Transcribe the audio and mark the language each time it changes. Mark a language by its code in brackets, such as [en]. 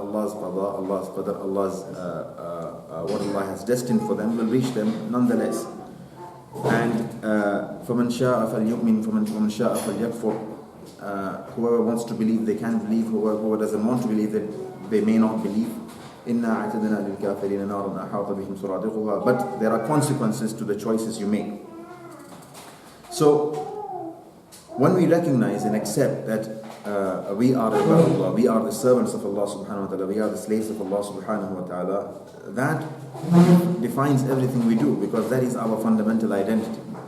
[en] Allah's qada, Allah's qadar, Allah's what Allah has destined for them will reach them nonetheless. [ar] And فَمَنْ شَاءَ فَلْيُؤْمِنْ فَمَنْ شَاءَ فَلْيَكْفُرْ. [en] Whoever wants to believe, they can believe. Whoever doesn't want to believe, that they may not believe. [ar] إِنَّا أَعْتَدْنَا لِلْكَافِرِينَ نَارًا أَحَاطَ بِهِمْ سُرَادِقُهَا. [en] But there are consequences to the choices you make. So when we recognize and accept that we are Allah, we are the servants of Allah subhanahu wa ta'ala, we are the slaves of Allah subhanahu wa ta'ala, that defines everything we do, because that is our fundamental identity.